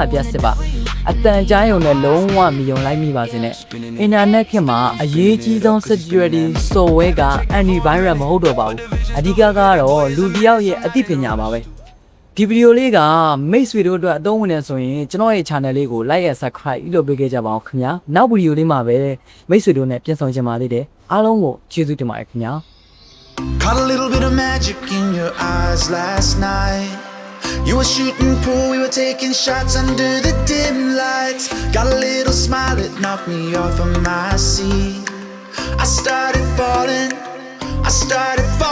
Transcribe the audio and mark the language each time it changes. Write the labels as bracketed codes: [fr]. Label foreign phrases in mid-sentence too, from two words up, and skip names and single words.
[my] ပြန်စစ်ပါအတန်ကြားရုံနဲ့လုံးဝမယုံလိုက်မိပါစေနဲ့အင်တာနက်ခေတ်မှာအရေးကြီးဆုံး [en] security software [my] က antivirus မဟုတ်တော့ပါဘူးအဓိကကတော့လူတစ်ယောက်ရဲ့အသိပညာပါပဲဒီဗီဒီယိုလေးကမိတ်ဆွေတို့အတွက်အသုံးဝင်နေဆိုရင်ကျွန်တော်ရဲ့ channel လေးကို [en] like and subscribe [my] လုပ်ပေးခဲ့ကြပါအောင်ခင်ဗျာနောက်ဗီဒီယိုလေးမှာပဲမိတ်ဆွေတို့နဲ့ပြန်ဆောင်ချင်ပါသေးတယ်အားလုံးကိုကျေးဇူးတင်ပါတယ်ခင်ဗျာ [en] Caught a little bit of magic in your eyes last night. You were shooting pool, we were taking shots under the dim lights. Got a little smile that knocked me off of my seat. I started falling, I started